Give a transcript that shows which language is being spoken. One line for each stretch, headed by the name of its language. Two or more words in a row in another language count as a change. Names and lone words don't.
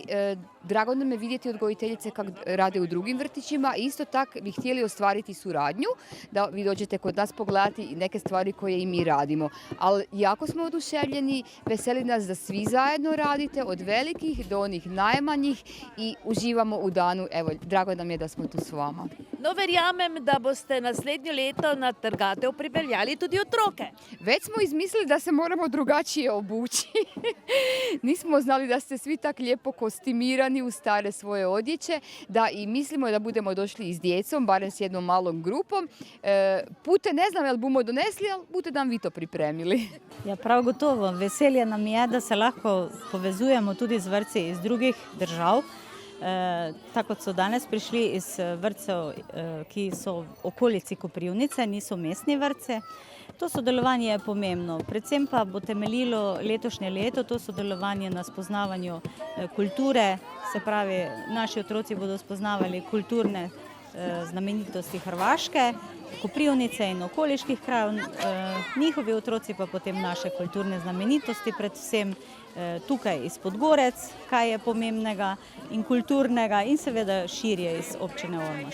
Croatian: Drago nam je vidjeti odgojiteljice kako rade u drugim vrtićima i isto tako bi htjeli ostvariti suradnju, da vi dođete kod nas pogledati i neke stvari koje i mi radimo. Ali jako smo oduševljeni, veseli nas da svi zajedno radite, od velikih do onih najmanjih i uživamo u danu. Evo, drago nam je da smo tu s vama.
Slovenian: No, verjamem, da boste naslednje leto na trgatev pripeljali tudi otroke.
Croatian: Već smo izmislili da se moramo drugačije obući. Nismo znali da ste svi tak lijepo kostimirani u stare svoje odjeće, da i mislimo da budemo došli i s djecom, barem s jednom malom grupom. Pute ne znam jel bomo donesli, ali budete nam vi to pripremili.
Slovenian: Ja, prav gotovo. Veselje nam je, da se lahko povezujemo tudi z vrtci iz drugih držav. Tako kot so danes prišli iz vrtcev, ki so v okolici Koprivnice, niso mestni vrtce. To sodelovanje je pomembno. Predvsem pa bo temeljilo letošnje leto, to sodelovanje na spoznavanju kulture, se pravi, naši otroci bodo spoznavali kulturne znamenitosti Hrvaške, Koprivnice in okoliških krajev, njihovi otroci pa potem naše kulturne znamenitosti, predvsem tukaj iz Podgorec, kaj je pomembnega in kulturnega in seveda širje iz občine Ormož.